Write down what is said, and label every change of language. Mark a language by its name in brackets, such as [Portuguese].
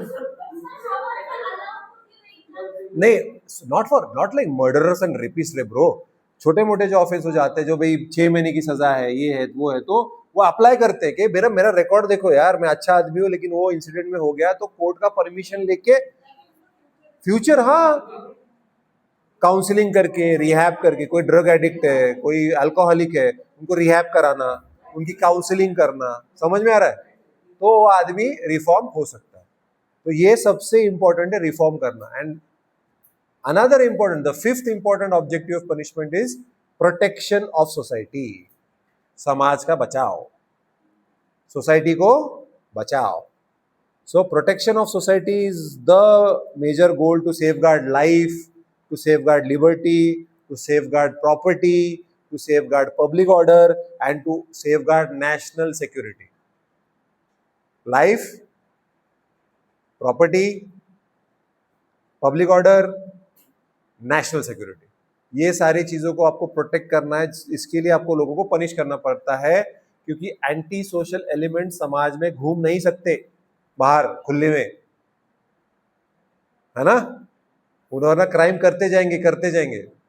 [Hindi] नहीं, [English] not like murderers and rapist रे bro, [Hindi] छोटे मोटे जो ऑफेंस हो जाते हैं, जो भाई 6 महीने की सजा है, ये है वो है, तो वो अप्लाई करते हैं कि मेरा मेरा रिकॉर्ड देखो यार, मैं अच्छा आदमी हूँ, लेकिन वो इंसिडेंट में हो गया, तो कोर्ट का परमिशन लेके फ्यूचर, हाँ काउंसलिंग करके, रिहैब करके, कोई ड्रग एडिक्ट है, कोई अल्कोहलिक है, उनको रिहैब कराना, उनकी काउंसलिंग करना, समझ में आ रहा है? तो वो आदमी रिफॉर्म हो सकता है। तो ये सबसे इंपॉर्टेंट है, रिफॉर्म करना। [English] and another important, the fifth important objective of punishment is protection of society, [Hindi] समाज का बचाव, सोसाइटी को बचाओ। [English] So protection of society is the major goal, to safeguard life, to safeguard liberty, to safeguard property, to safeguard public order, and to safeguard national security. Life, property, public order, [Hindi] national security, ये सारी चीजों को आपको protect करना है। इसके लिए आपको लोगों को पनिश करना पड़ता है, क्योंकि एंटी सोशल एलिमेंट समाज में घूम नहीं सकते बाहर खुले में, है ना, उन्होंने क्राइम करते जाएंगे।